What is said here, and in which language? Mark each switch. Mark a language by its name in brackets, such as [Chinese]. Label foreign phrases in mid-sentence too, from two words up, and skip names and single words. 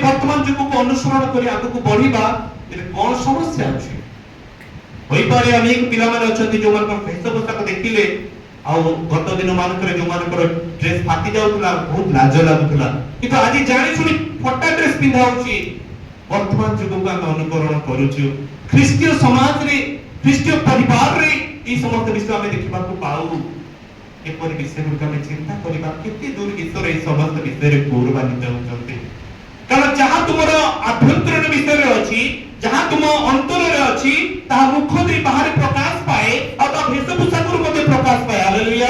[Odia] ବର୍ତ୍ତମାନ ଯୁଗକୁ ଅନୁସରଣ କରି ଆଗକୁ ବଢିବା ତେବେ କଣ ସମସ୍ୟା ଅଛି ହୋଇପାରେ ଅନେକ ପିଲାମାନେ ଅଛନ୍ତି ଯୋଉମାନଙ୍କର ବେଶପୋଷାକ ଦେଖିଲେ ଆଉ ଗତ ଦିନ ମାନଙ୍କରେ ଯୋଉମାନଙ୍କର ଡ୍ରେସ ଫାଟି ଯାଉଥିଲା ବହୁତ ଲାଜ ଲାଗୁଥିଲା କିନ୍ତୁ ଆଜି ଜାଣି ଶୁଣି ଫଟା ଡ୍ରେସ ପିନ୍ଧା ହଉଛି ବର୍ତ୍ତମାନ ଯୁଗକୁ ଆମେ ଅନୁକରଣ କରୁଛୁ ଖ୍ରୀଷ୍ଟୀୟ ସମାଜରେ ଖ୍ରୀଷ୍ଟୀୟ ପରିବାରରେ ଏହି ସମସ୍ତ ବିଷୟ ଆମେ ଦେଖିବାକୁ ପାଉ ଏପରି ବିଷୟଗୁଡ଼ିକ ଆମେ ଚିନ୍ତା କରିବା କେତେ ଦୂର ଈଶ୍ୱର ଏହି ସମସ୍ତ ବିଷୟରେ ଗୌରବାନ୍ୱିତ ହେଉଛନ୍ତି କାରଣ ଯାହା ତୁମର ଆଭ୍ୟନ୍ତରୀଣ ବିଷୟରେ ଅଛି ଯାହା ତୁମ ଅନ୍ତରରେ ଅଛି ତାହା ମୁଖ ଦେଇ ବାହାରେ ପ୍ରକାଶ ପାଏ ଆଉ ତା ବେଶପୋଷାକରୁ ମଧ୍ୟ ପ୍ରକାଶ ପାଏ ହାଲେଲୁୟା